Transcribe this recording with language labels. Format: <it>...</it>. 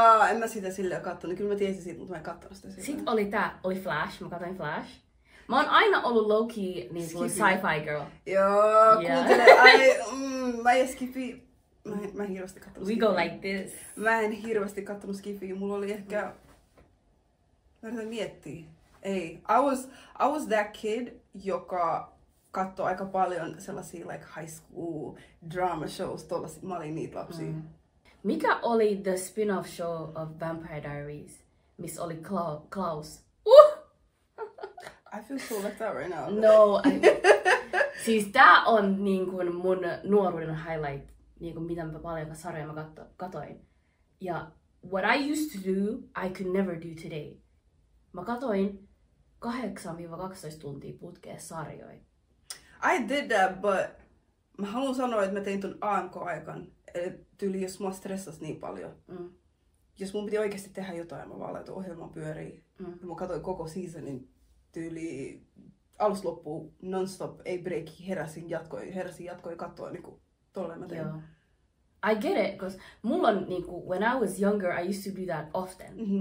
<fi>En mä sitä silleen kattonut. Kyllä mä tiesin siitä, mutta mä en kattonut sitä silleen. Sit oli Flash. Mä katsoin Flash. Mä oon aina ollut low-key niin kuin</fi> <en>sci-fi girl.</en> <fi>Joo, kuuntele. Mä en skipi. Mä en hirveästi kattonut</fi> <en>We go like this.</en> <fi>Mä en hirveästi kattonut skifiä. Mulla oli ehkä... Mä yritän miettiä. Ei.</fi> <en>I was that kid,</en> <fi>joka katsoi aika paljon sellaisia</fi> <en>like high school drama shows.</en> <fi>Tollasia. Mä olin niitä lapsia. Mikä oli</fi> <en>the spin-off show of Vampire Diaries,</en> <fi>missä oli Klaus?</fi> <en>I feel so left out right now.</en> <fi>No, siis tää on niin kuin mun nuoruuden highlight, niin kuin mitä mä paljon sarjoja mä katoin. Ja</fi> <en>what I used to do, I could never do today.</en> <fi>Mä katoin 8-12 tuntia putkeen sarjoja.</fi> <en>I did that, but</en> <fi>mä haluan sanoa, että mä tein ton AMK-aikan. Tyyli, jos mua stressasi niin paljon. Jos mun piti oikeasti tehdä jotain, mä vaan laitoin ohjelman pyöriin. Ja mä katsoin koko seasonin tyyli alusta loppuun non-stop, ei breaki, heräsin, jatkoin katsoa niinku tolleen mä tein.</fi> <en>Yeah. I get it, because</en> <fi>mulla on niinku,</fi> <en>when I was younger, I used to do that often.</en>